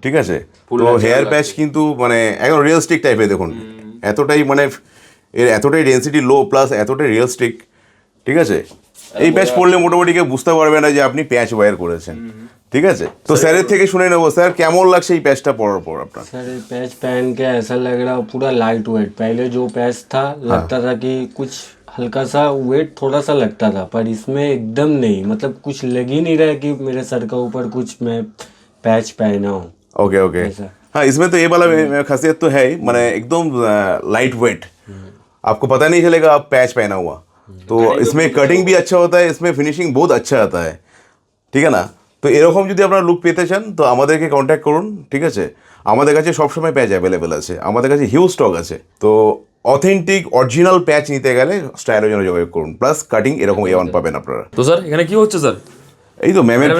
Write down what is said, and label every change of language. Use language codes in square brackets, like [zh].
[bn] ঠিক আছে, তো হেয়ার প্যাচ কিন্তু মানে একদম রিয়েলস্টিক টাইপের, দেখুন এতটাই মানে এর এতটাই ডেন্সিটি লো প্লাস এতটাই রিয়েলস্টিক। ঠিক আছে, এই প্যাচ পড়লে মোটামুটি কেউ বুঝতে পারবে না যে আপনি প্যাচ ওয়্যার করেছেন। ঠিক আছে, তো স্যারের থেকে শুনে নেবো, স্যার কেমন লাগছে এই প্যাচটা পরার পর আপনার? [hi] सर ये पैच पहन के ऐसा लग रहा है पूरा लाइट वेट। पहले जो पैच था लगता था कि कुछ हल्का सा वेट थोड़ा सा लगता था, पर इसमें एकदम नहीं, मतलब कुछ लग ही नहीं रहा है कि मेरे सर के ऊपर कुछ मैं पैच पहना हूँ। ओके ओके, ऐसा। हाँ इसमें तो ये वाला खासियत तो है ही, मैंने एकदम लाइट वेट, आपको पता नहीं चलेगा आप पैच पहना हुआ। तो इसमें कटिंग भी अच्छा होता है, इसमें फिनिशिंग बहुत अच्छा आता है। [bn] ঠিক না? তো এরকম যদি আপনারা লুক পেতে চান তো আমাদেরকে কন্ট্যাক্ট করুন। ঠিক আছে, আমাদের কাছে সবসময় প্যাচ অ্যাভেলেবেল আছে, আমাদের কাছে হিউজ স্টক আছে। তো অথেন্টিক অরিজিনাল প্যাচ নিতে গেলে স্টাইলের জন্য যোগাযোগ করুন, প্লাস কাটিং এরকম A1 পাবেন আপনারা। তো স্যার এখানে কি হচ্ছে স্যার? এই তো ম্যামের